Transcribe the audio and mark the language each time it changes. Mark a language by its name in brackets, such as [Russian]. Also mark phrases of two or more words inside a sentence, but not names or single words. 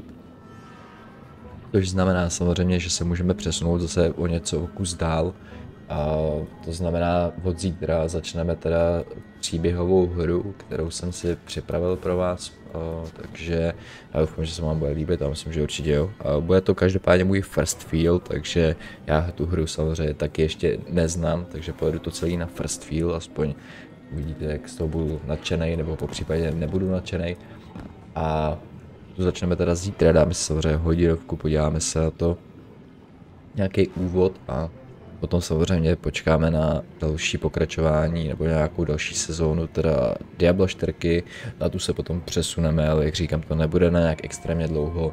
[Czech] Což znamená samozřejmě, že se můžeme přesunout zase o něco kus dál. To znamená, od zítra začneme teda příběhovou hru, kterou jsem si připravil pro vás. Takže já doufám, že se vám bude líbit, a myslím, že určitě jo. Bude to každopádně můj [English] first feel, [Czech] takže já tu hru samozřejmě taky ještě neznám, takže pojedu to celý na [English] first feel, [Czech] aspoň uvidíte, jak z toho budu nadšenej, nebo po případě nebudu nadšenej. A tu začneme teda zítra, dáme si samozřejmě hodinovku, podíváme se na to, nějaký úvod a Potom samozřejmě počkáme na další pokračování nebo nějakou další sezónu, teda Diablo 4, na tu se potom přesuneme, ale jak říkám, to nebude na nějak extrémně dlouho.